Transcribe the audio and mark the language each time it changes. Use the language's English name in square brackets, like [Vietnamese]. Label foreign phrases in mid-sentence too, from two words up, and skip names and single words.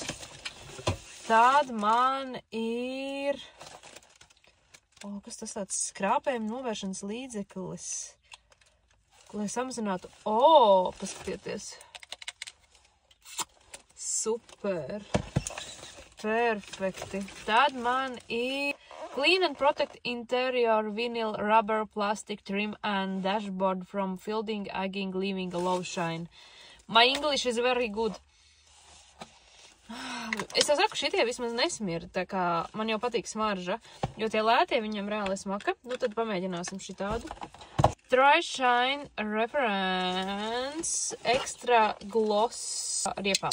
[Latvian] Tad man ir, kas tas tāds skrāpējuma novēršanas līdzeklis, lai samazinātu, paskatieties. Super. Perfekti. [English] Tad man ir Clean and Protect Interior Vinyl Rubber Plastic Trim and Dashboard from Fielding Egging Leaving a Low Shine. My English is very good. [Latvian] Es jau saku, šitie vismaz nesmird, tā kā man jau patīk smarža, jo tie lētie viņam reāli smaka. Nu tad pamēģināsim šitādu. Dry Shine Reference Extra Gloss riepām.